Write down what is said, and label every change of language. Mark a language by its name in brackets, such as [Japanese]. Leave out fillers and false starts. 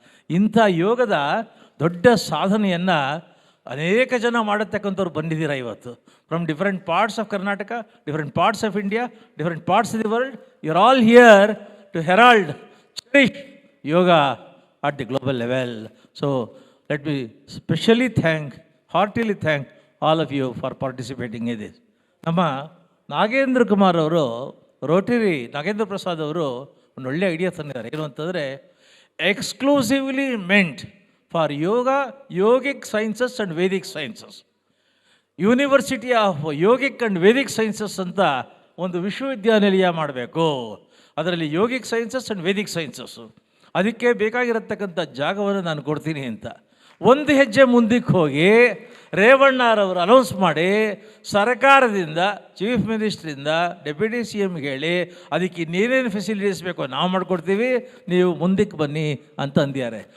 [Kannada] ಇಂಥ ಯೋಗದ ದೊಡ್ಡ ಸಾಧನೆಯನ್ನು ಅನೇಕ ಜನ ಮಾಡತಕ್ಕಂಥವ್ರು ಬಂದಿದ್ದೀರಾ ಇವತ್ತು. [English] From different parts of Karnataka, different parts of India, different parts of the world. You are all here to herald, cherish yoga at the global level. So let me specially heartily thank all of you for participating in this. [Kannada] ನಮ್ಮ ನಾಗೇಂದ್ರ ಕುಮಾರ್ ಅವರು, Rotary Nagendra Prasad ಅವರು ಒಂದು ಒಳ್ಳೆ idea ತಂದಿದ್ದಾರೆ. ಏನು ಅಂತಂದರೆ, [English] Exclusively meant for yoga, yogic sciences and Vedic sciences. [Kannada] University of yogic and Vedic sciences ಅಂತ ಒಂದು ವಿಶ್ವವಿದ್ಯಾನಿಲಯ ಮಾಡಬೇಕು. ಅದರಲ್ಲಿ yogic sciences and Vedic sciences, ಅದಕ್ಕೆ ಬೇಕಾಗಿರತಕ್ಕಂಥ ಜಾಗವನ್ನು ನಾನು ಕೊಡ್ತೀನಿ ಅಂತ ಒಂದು ಹೆಜ್ಜೆ ಮುಂದಕ್ಕೆ ಹೋಗಿ ರೇವಣ್ಣರವರು ಅನೌನ್ಸ್ ಮಾಡಿ ಸರ್ಕಾರದಿಂದ, ಚೀಫ್ ಮಿನಿಸ್ಟ್ರಿಂದ, ಡೆಪ್ಯೂಟಿ ಸಿ ಎಮ್ಗೆ ಹೇಳಿ ಅದಕ್ಕೆ ಇನ್ನೇನೇನು ಫೆಸಿಲಿಟೀಸ್ ಬೇಕೋ ನಾವು ಮಾಡಿಕೊಡ್ತೀವಿ, ನೀವು ಮುಂದಕ್ಕೆ ಬನ್ನಿ ಅಂತ ಅಂದಿದ್ದಾರೆ.